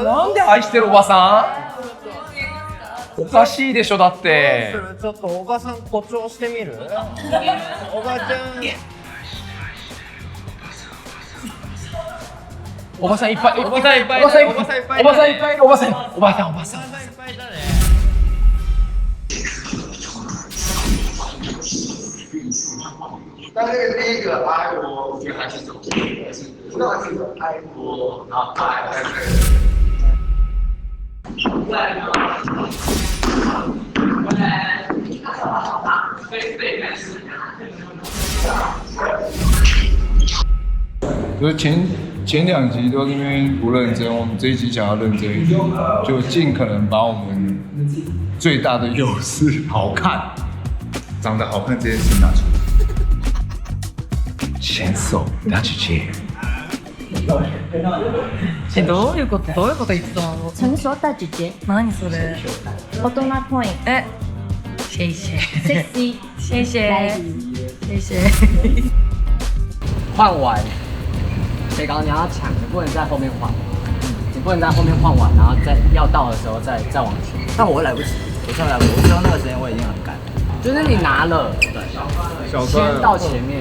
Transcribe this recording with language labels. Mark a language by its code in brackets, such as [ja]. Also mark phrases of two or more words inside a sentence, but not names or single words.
[ja] なんで愛してるおばさん？おかしいでしょだって。ちょっとおばさん誇張してみる？おばちゃん。おばさんいっぱい。おばさんいっぱい。おばさんいっぱい。おばさんいっぱい。おばさん。おばさん。おばさんいっぱいだね。 [zh] 但这个第一个爱我，我觉得还是走，不到这个爱我，然后爱。就是前2集都因为不认真，我们这一集想要认真一点，就尽可能把我们最大的优势好看、长得好看这件事拿出来。牵手大姐姐。 [ja] どういうこと言ってたの？ [zh] 成熟大姐姐。 [ja] 何それ？大人っぽい。 [zh] 谢谢。 sexy。谢谢。谢谢。换完，谁搞你要抢，你不能在后面换，你不能在后面换完，然后再要到的时候再往前。但我会来不及，我真的来不及。我知道那个时间我已经很赶，就是你拿了，先到前面。